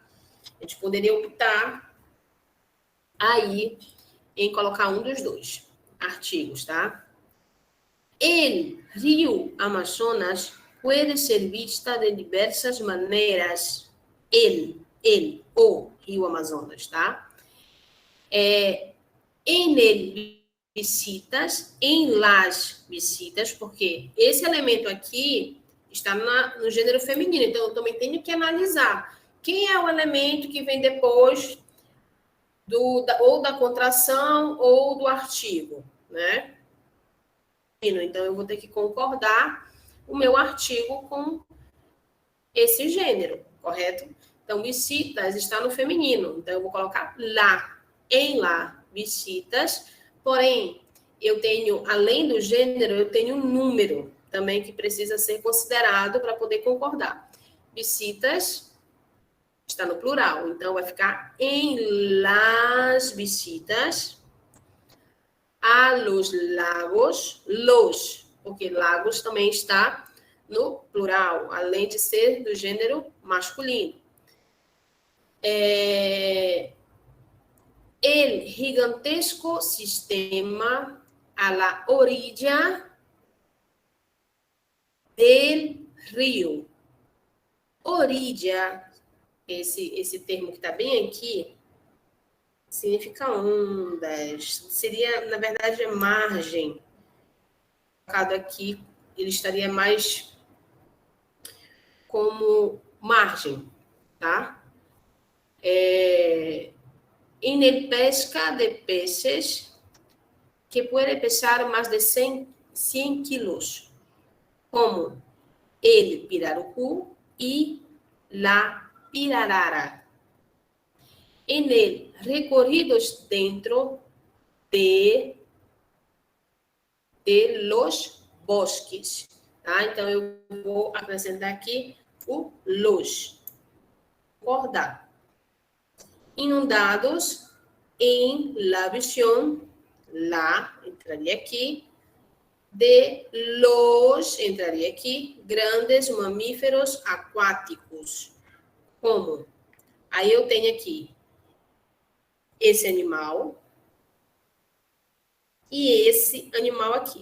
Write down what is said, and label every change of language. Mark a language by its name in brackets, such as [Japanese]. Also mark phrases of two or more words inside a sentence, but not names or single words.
[Portuguese] A gente poderia optar aí em colocar um dos dois artigos, tá? [Spanish] El rio Amazonas puede ser vista de diversas maneiras. [Portuguese] O rio Amazonas, tá? [Spanish] En el visitas, [Portuguese] em [Spanish] las visitas, [Portuguese] porque esse elemento aqui está no gênero feminino, então eu também tenho que analisar quem é o elemento que vem depois ou da contração ou do artigo, né? Então, eu vou ter que concordar o meu artigo com esse gênero, correto? Então, visitas está no feminino, então eu vou colocar lá, em lá, visitas, porém, eu tenho, além do gênero, eu tenho um número também que precisa ser considerado para poder concordar. Visitas está no plural, então vai ficar em [Spanish] las visitas a los lagos, [Portuguese] porque lagos também está no plural, além de ser do gênero masculino. [Spanish] El gigantesco sistema a la orilla del río. Orilla, [Portuguese] esse termo que está bem aqui, significa ondas. Seria, na verdade, margem. Colocado aqui, ele estaria mais como margem, tá? [Spanish] En el pesca de peces que puede pesar más de 100 kilos, como el pirarucu y la pirarara. En el recorridos dentro de los bosques, [Portuguese] tá? Então, eu vou acrescentar aqui o los. [Spanish] Concordar. Inundados em la visión, [Portuguese] lá, entraria aqui, [Spanish] de los, [Portuguese] entraria aqui, grandes mamíferos aquáticos. Como? Aí eu tenho aqui esse animal e esse animal aqui.